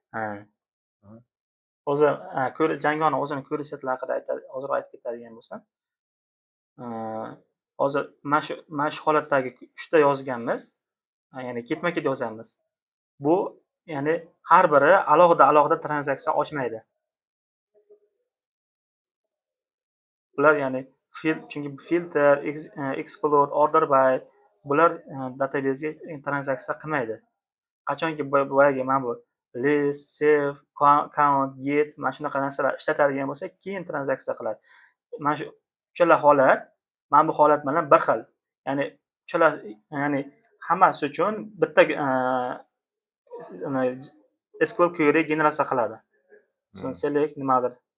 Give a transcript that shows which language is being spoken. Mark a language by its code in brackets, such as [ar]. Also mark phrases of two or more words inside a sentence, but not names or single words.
[uz] O'zi Djangoning o'zini query setlari haqida ozroq aytib ketadigan bo'lsam, hozir mana shu holatdagi 3 ta yozganmiz, ya'ni ketma-ket yozamiz. Bu ya'ni har biri alohida tranzaksiya ochmaydi. Bular ya'ni chunki [en] filter, explode, order by [uz] bular databasega tranzaksiya qilmaydi. Qachonki boyagi mana bu [en] list, save, count, get [uz] mana shunaqa narsalar ishlatadigan bo'lsa, keyin tranzaksiya qiladi. Mana shu uchala holat mana bu holat bilan bir xil. Ya'ni ya'ni hammasi uchun bitta [en] SQL query [uz] generatsiya qiladi. Select nimadir.